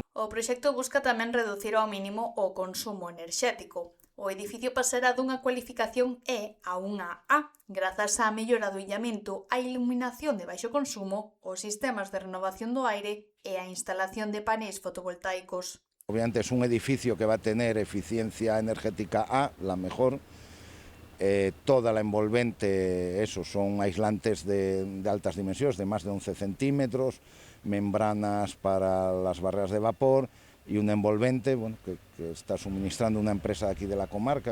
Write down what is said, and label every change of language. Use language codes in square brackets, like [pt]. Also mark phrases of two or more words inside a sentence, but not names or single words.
[gl] O proxecto busca tamén reducir ao mínimo o consumo enerxético. O edificio pasará dunha cualificación E a unha A, grazas á mellora do illamento, a iluminación de baixo consumo, os sistemas de renovación do aire e a instalación de paneis fotovoltaicos. [es] Obviamente es un edificio que va a tener eficiencia energética A, la mejor. Toda la envolvente, son aislantes de altas dimensiones, de más de 11 centímetros, membranas para las barreras de vapor y un envolvente, bueno, que está suministrando una empresa de aquí de la comarca.